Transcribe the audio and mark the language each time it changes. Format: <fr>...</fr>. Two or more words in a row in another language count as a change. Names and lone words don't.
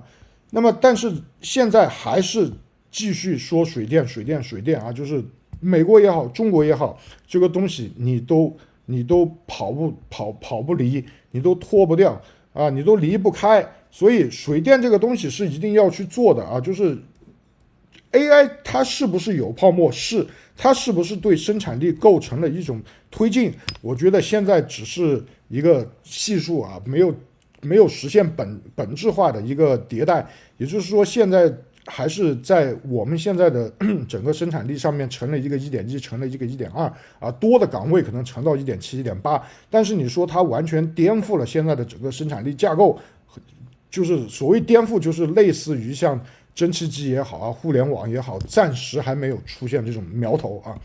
<zh>那麼，但是現在還是繼續說水電啊，就是美國也好，中國也好，這個東西你都跑不離，你都脫不掉啊，你都離不開。所以水電這個東西是一定要去做的啊。就是 AI 它是不是有泡沫？是，它是不是對生產力構成了一種推進？我覺得現在只是一個係數啊，沒有實現本質化的一個迭代，也就是說，現在還是在我們現在的整個生產力上面成了一個 1.1， 成了一個 1.2啊，多的崗位可能成到 1.7、1.8，但是你說它完全顛覆了現在的整個生產力架構，就是所謂顛覆，就是類似於像蒸汽機也好啊，互聯網也好，暫時還沒有出現這種苗頭啊。</zh>